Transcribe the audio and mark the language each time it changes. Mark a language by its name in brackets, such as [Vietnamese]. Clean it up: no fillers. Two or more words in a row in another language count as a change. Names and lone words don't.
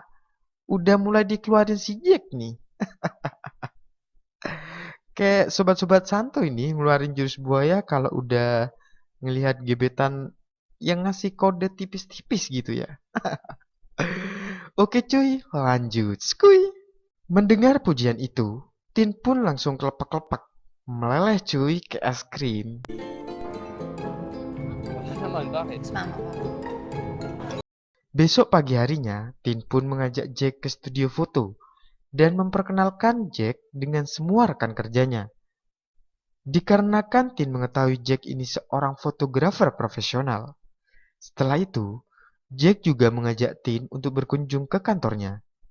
[Indonesian] Udah mulai dikeluarin si Jack nih. Kayak sobat-sobat santuy ini ngeluarin jurus buaya kalau udah ngelihat gebetan yang ngasih kode tipis-tipis gitu ya. Oke cuy, lanjut. Skuy. Mendengar pujian itu, Tin pun langsung kelepek-kelepek. Meleleh cuy ke es krim. [Filipino] Wala naman, bakit? Mama mo. [Indonesian] Besok pagi harinya, Tin pun mengajak Jack ke studio foto dan memperkenalkan Jack dengan semua rekan kerjanya. Dikarenakan Tin mengetahui Jack ini seorang fotografer profesional. Setelah itu, Jack juga mengajak Tin untuk berkunjung ke kantornya.